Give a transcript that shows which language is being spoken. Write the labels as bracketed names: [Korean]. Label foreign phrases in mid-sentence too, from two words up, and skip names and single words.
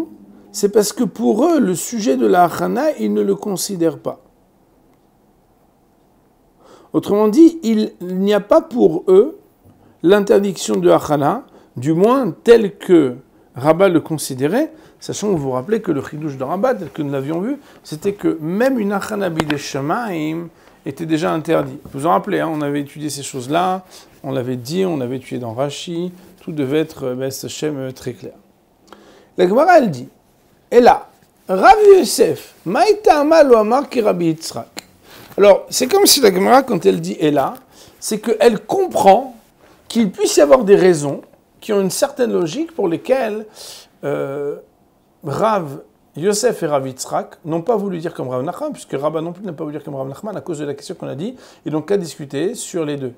[French] C'est parce que pour eux, le sujet de la Achana, ils ne le considèrent pas. Autrement dit, il n'y a pas pour eux l'interdiction de Achana, du moins tel que Rabat le considérait, sachant que vous vous rappelez que le chidouche de Rabat, tel que nous l'avions vu, c'était que même une [Hebrew] הכנה בידי שמים [French] était déjà interdit. Vous vous en rappelez, hein, on avait étudié ces choses-là, on l'avait dit, on l'avait étudié dans Rashi, tout devait être Hashem très clair. La Gemara, elle dit, et là, [Aramaic] רב יוסף, מאי טעמא לא אמר כרבי יצחק. [French] Alors, c'est comme si la Gemara, quand elle dit et là, c'est qu'elle comprend qu'il puisse y avoir des raisons qui ont une certaine logique pour lesquelles Rav Yosef et Rav Yitzhak n'ont pas voulu dire comme Rav Nachman, puisque Rabba non plus n'a pas voulu dire comme Rav Nachman à cause de la question qu'on a dit, et donc qu'à discuter sur les deux.